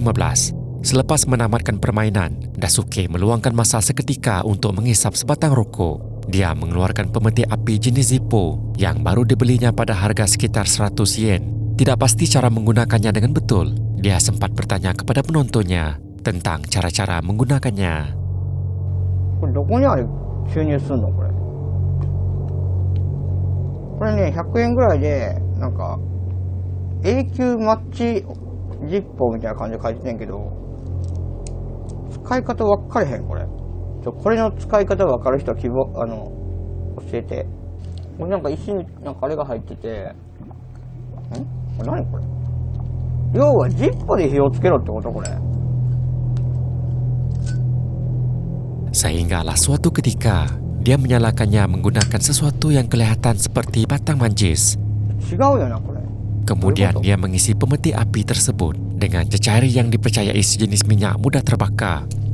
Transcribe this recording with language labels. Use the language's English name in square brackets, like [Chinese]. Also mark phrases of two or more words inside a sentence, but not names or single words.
[Malay] Selepas menamatkan permainan, Daisuke meluangkan masa seketika untuk mengisap sebatang rokok. Dia mengeluarkan pemetik api jenis Zippo yang baru dibelinya pada harga sekitar 100 yen. Tidak pasti cara menggunakannya dengan betul. Dia sempat bertanya kepada penontonnya tentang cara-cara menggunakannya. [Japanese] これどこにあれ注入すんのこれ。これね、100円ぐらいで、なんか、永久マッチジッポーみたいな感じで書いてんねんけど、使い方分かれへん、これ。これの使い方分かる人は教えて。これなんか石に、なんかあれが入ってて、これ何これ。要はジッポで火をつけろってことこれ。 [Malay] Sehinggalah suatu ketika, dia menyalakannya menggunakan sesuatu yang kelihatan seperti batang manjis. Kemudian dia mengisi pemetik api tersebut dengan cecair yang dipercayai sejenis minyak mudah terbakar.